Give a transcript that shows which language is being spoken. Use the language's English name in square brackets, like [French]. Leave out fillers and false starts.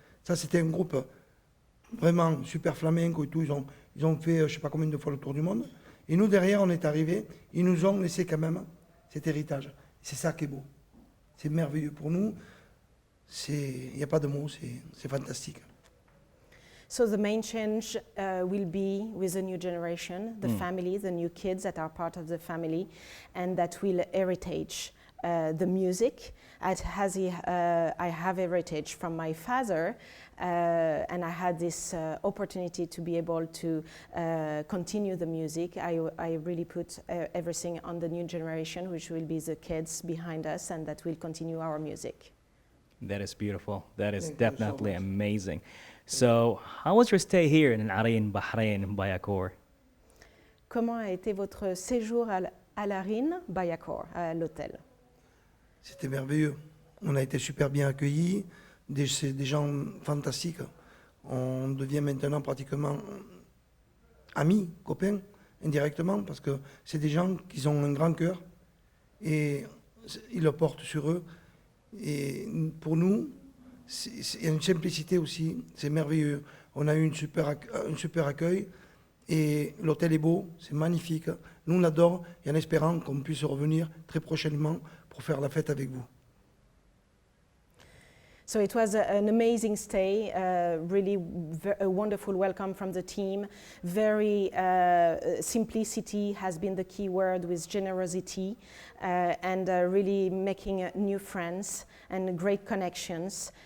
[French] Ça, c'était un groupe vraiment super flamenco et tout. Ils ont fait je ne sais pas combien de fois le tour du monde. Et nous, derrière, on est arrivés. Ils nous ont laissé quand même cet héritage. C'est ça qui est beau. C'est merveilleux pour nous. Il n'y a pas de mots, c'est fantastique. [English] So the main change will be with the new generation, the family, the new kids that are part of the family, and that will heritage the music. I have heritage from my father, and I had this opportunity to be able to continue the music. I really put everything on the new generation, which will be the kids behind us, and that will continue our music. That is beautiful. That is Thank you so definitely much. amazing. So, how was your stay here in Bahrain, Bayakor? [French] Comment a été votre séjour à Larine, Bayakor, à l'hôtel? C'était merveilleux. On a été super bien accueillis. C'est des gens fantastiques. On devient maintenant pratiquement amis, copains, indirectement, parce que c'est des gens qui ont un grand cœur et ils le portent sur eux. Et pour nous, il y a une simplicité aussi, c'est merveilleux. On a eu un super accueil et l'hôtel est beau, c'est magnifique. Nous, on l'adore et en espérant qu'on puisse revenir très prochainement pour faire la fête avec vous. [English] So it was an amazing stay, really a wonderful welcome from the team. Very simplicity has been the key word, with generosity and really making new friends and great connections.